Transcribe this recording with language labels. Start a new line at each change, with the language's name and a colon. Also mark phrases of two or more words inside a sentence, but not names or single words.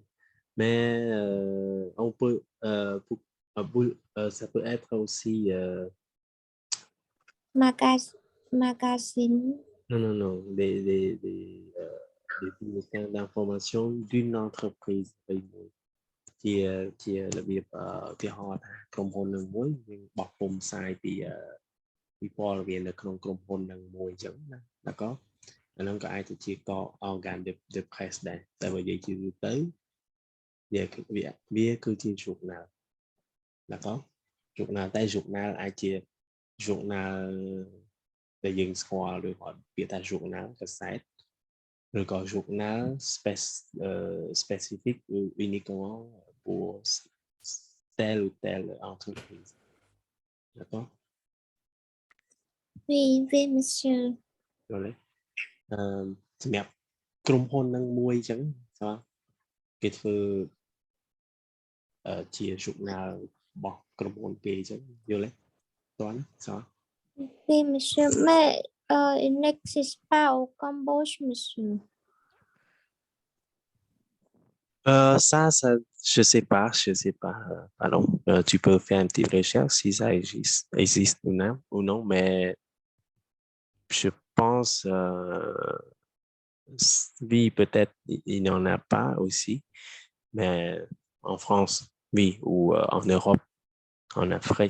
French: Mais on peut, ça peut être aussi, Magazine. non, des bulletins d'information d'une entreprise qui est le việc
Khmer: ទីហោថាក្រុមហ៊ុននឹងមួយយើងបោះពុម្ពផ្សាយពីព័ត៌មាននៅក្នុងក្រុមហ៊ុននឹងមួយអញ្ចឹងណាd'accord អាហ្នឹងក៏អាចទៅជាក
French: organ de presse
Khmer: ដែរតែបើនិយាយជាទូទៅ វាគឺជា
French: journal d'accord journal
Khmer: តែ journal អាចជា journal ដែលយើងស្គាល់ឬក៏ពាក្យថា journal កាសែតឬក៏
French: journal spécifique ou uniquement pour telle ou telle entreprise d'accord Oui, oui, monsieur.
Khmer: យល់ទេសម្រាប់ក្រុមហ៊ុននឹងមួយអញ្ចឹងគេធ្វើជា journal របស់ក្រុមហ៊ុនគេអញ្ចឹងយល់ទេតើណា
French: Oui, monsieur. Mais il n'existe pas au Cambodge, monsieur. Ça, je sais pas. Pardon. Tu peux faire une petite recherche si ça existe ou non, mais je pense, oui, peut-être il n'y en a pas aussi, mais en France, oui, ou en Europe, en Afrique.